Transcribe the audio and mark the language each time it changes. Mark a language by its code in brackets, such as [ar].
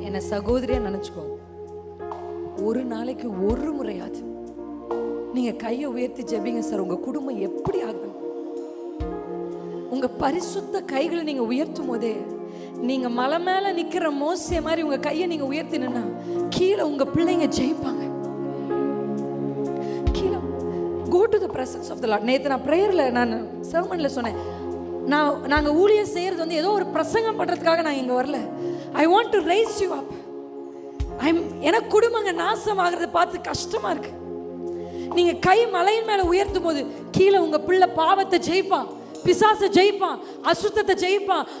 [ta] சகோதரியா நினைச்சுக்கோ. ஒரு நாளைக்கு ஒரு முறையாவது நீங்க கையை உயர்த்தி ஜெபிங்க சார். உங்க குடும்பம் எப்படி ஆகும்? உங்க பரிசுத்த கைகளை நீங்க உயர்த்தும் போதே, நீங்க மலை மேல நிக்கிற மோசே மாதிரி உங்க கையை நீங்க உயர்த்தினா கீழே உங்க பிள்ளைங்க ஜெயிப்பாங்க. கீழே [en] go to the presence of the Lord. [ta] நேத்து நான் பிரேயர்ல, நான் சர்மன்ல சொன்னேன், நாங்க ஊழியம் செய்யறது வந்து ஏதோ ஒரு பிரசங்கம் பண்றதுக்காக நான் இங்க வரல. [en] I want to raise you up. [ta] எனக்கு குடும்பங்க நாசமாகிறத பார்த்து கஷ்டமா இருக்கு. நீங்க கை மலையின் மேல உயர்த்தும் போது கீழே உங்க பிள்ளை பாவத்தை ஜெயிப்பான், பிசாசை ஜெயிப்பான், அசுத்தத்தை ஜெயிப்பான்.